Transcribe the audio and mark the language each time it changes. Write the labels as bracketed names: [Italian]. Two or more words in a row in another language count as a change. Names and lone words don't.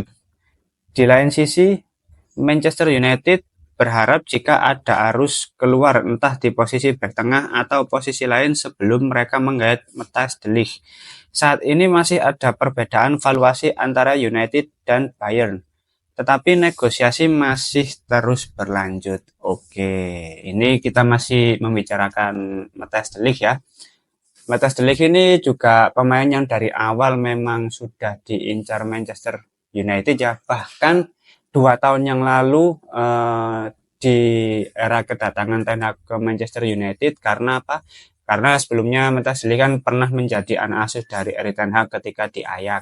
[Indonesian] Di lain sisi, Manchester United berharap jika ada arus keluar entah di posisi bek tengah atau posisi lain sebelum mereka menggait Matthijs de Ligt. Saat ini masih ada perbedaan valuasi antara United dan Bayern, tetapi negosiasi masih terus berlanjut. Oke, ini kita masih membicarakan Matthijs de Ligt ya. Matthijs de Ligt ini juga pemain yang dari awal memang sudah diincar Manchester United ya. Bahkan 2 tahun yang lalu di era kedatangan Ten Hag ke Manchester United. Karena apa? Karena sebelumnya Matthias kan pernah menjadi anak asuh dari Erik Ten Hag ketika di Ajax.